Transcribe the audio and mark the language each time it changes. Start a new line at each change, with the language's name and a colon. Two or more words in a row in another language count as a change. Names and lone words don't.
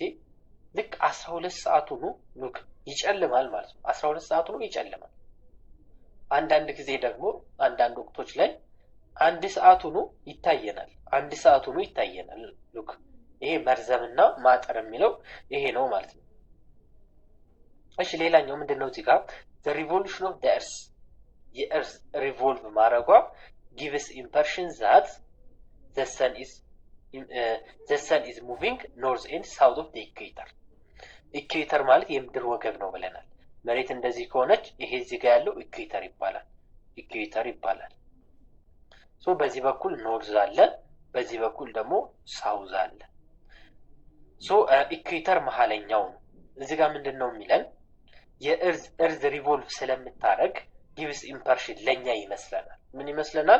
Amharic: ልክ 12 ሰዓቱ ነው ሉክ ይጨልማል ማለት ነው። 12 ሰዓቱ ነው ይጨልማል። አንዳንድ ጊዜ ደግሞ አንዳንድ ወቅቶች ላይ 1 ሰዓቱ ነው ይታየናል። 1 ሰዓቱ ነው ይታየናል ሉክ ይሄ መርዘምና ማጠር የሚለው ይሄ ነው ማለት ነው። እሺ ሌላኛው ምንድነው እዚህ ጋር
English: the revolution of the earth
Amharic: የእርዝ ሪቮልቭ ማድረጓ
English: gives impression that the sun is moving north and south of the equator
Amharic: ኢኩዌተር ማለት የምድር ወገብ ነው ብለናል። መሬት እንደዚህ ከሆነች ይሄ እዚህ ጋር ያለው ኢኩዌተር ይባላል። በዚህ በኩል ኖርዝ አለ፣ በዚህ በኩል ደግሞ ሳውዝ አለ። ኢኩዌተር መሀለኛው ነው። እዚህ ጋር ምንድነው የሚለን የእርዝ ሪቮልቭ ስለምታደርግ
English: gives impression
Amharic: ለኛ ይመስለናል። ምን ይመስለናል?